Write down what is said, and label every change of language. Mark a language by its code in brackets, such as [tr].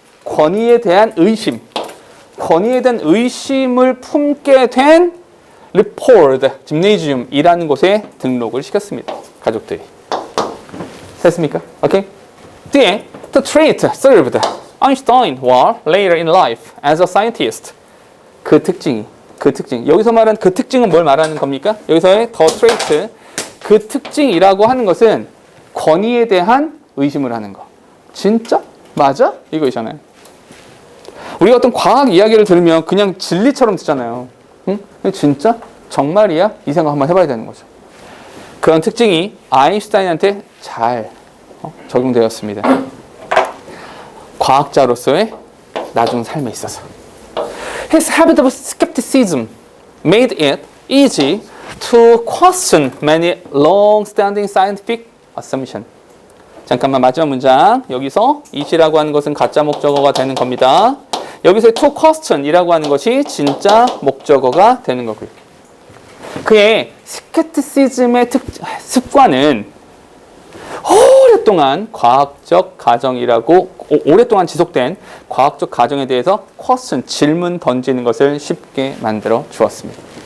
[ko] 권위에 대한 의심, 권위에 대한 의심을 품게 된 리포드 짐네이지움이라는 곳에 등록을 시켰습니다. 가족들이. 됐습니까? 오케이? 뒤에 [en] the trait served Einstein while later in life as a scientist. [ko] 그 특징. 여기서 말하는 그 특징은 뭘 말하는 겁니까? 여기서의 the trait, 그 특징이라고 하는 것은 권위에 대한 의심을 하는 거. 진짜? 맞아? 이거잖아요. 우리가 어떤 과학 이야기를 들으면 그냥 진리처럼 듣잖아요. 응? 진짜? 정말이야? 이 생각 한번 해봐야 되는 거죠. 그런 특징이 아인슈타인한테 잘 적용되었습니다. 과학자로서의 나중 삶에 있어서. [en] His habit of skepticism made it easy to question many long-standing scientific assumptions. [ko] 잠깐만 마지막 문장. 여기서 easy라고 하는 것은 가짜 목적어가 되는 겁니다. 여기서 to question이라고 하는 것이 진짜 목적어가 되는 거고요. 그의 스케티시즘의 습관은 오랫동안 과학적 가정이라고 오랫동안 지속된 과학적 가정에 대해서 question, 질문 던지는 것을 쉽게 만들어 주었습니다.